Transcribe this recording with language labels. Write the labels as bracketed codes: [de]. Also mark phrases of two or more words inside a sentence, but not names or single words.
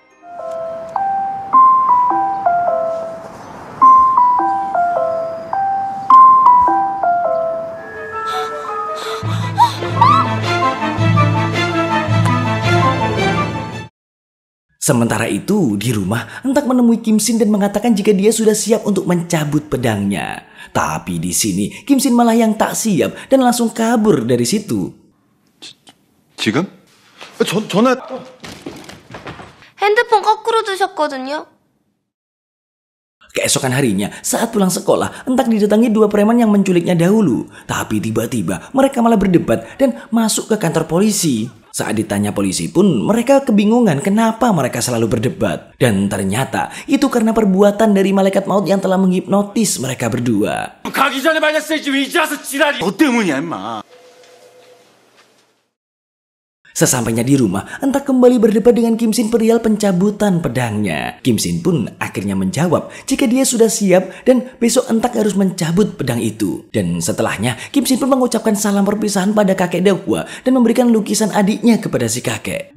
[id] Sementara itu, di rumah, Entak menemui Kim Shin dan mengatakan jika dia sudah siap untuk mencabut pedangnya. Tapi di sini, Kim Shin malah yang tak siap dan langsung kabur dari situ. [ko] 지금? 전화. 핸드폰 거꾸로 두셨거든요. [id] Keesokan harinya, saat pulang sekolah, Entak didatangi dua preman yang menculiknya dahulu. Tapi tiba-tiba, mereka malah berdebat dan masuk ke kantor polisi. Saat ditanya polisi pun mereka kebingungan kenapa mereka selalu berdebat. Dan ternyata itu karena perbuatan dari malaikat maut yang telah menghipnotis mereka berdua. [ko] 가기 전에 말렸어야지 왜 이제 와서 지랄이. 너 때문이야 임마. [id] Sesampainya di rumah, Entak kembali berdebat dengan Kim Shin perihal pencabutan pedangnya. Kim Shin pun akhirnya menjawab jika dia sudah siap dan besok Entak harus mencabut pedang itu. Dan setelahnya, Kim Shin pun mengucapkan salam perpisahan pada kakek Deokwa dan memberikan lukisan adiknya kepada si kakek.